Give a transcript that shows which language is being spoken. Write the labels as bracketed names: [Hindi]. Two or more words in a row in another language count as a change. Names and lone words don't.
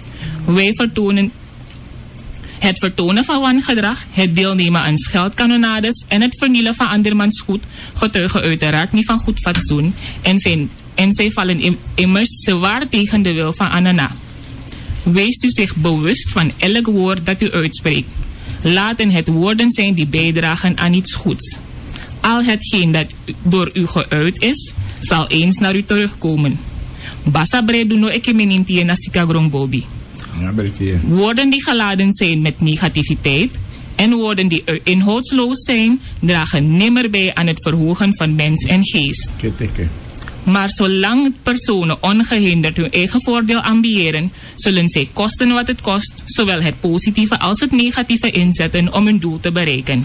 [Dutch] Het vertonen van wangedrag, het deelnemen aan scheldkanonades en het vernielen van andermans goed getuigen uiteraard niet van goed fatsoen en zij vallen immers zwaar tegen de wil van Anana. Wees u zich bewust van elk woord dat u uitspreekt. Laten het woorden zijn die bijdragen aan iets goeds. Al hetgeen dat door u geuit is, zal eens naar u terugkomen. Basa breduno ekemenintie na sikagrong bobi. Woorden die geladen zijn met negativiteit en woorden die inhoudsloos zijn, dragen nimmer bij aan het verhogen van mens en geest. Maar zolang personen ongehinderd hun eigen voordeel ambiëren, zullen zij kosten wat het kost, zowel het positieve als het negatieve inzetten om hun doel te bereiken.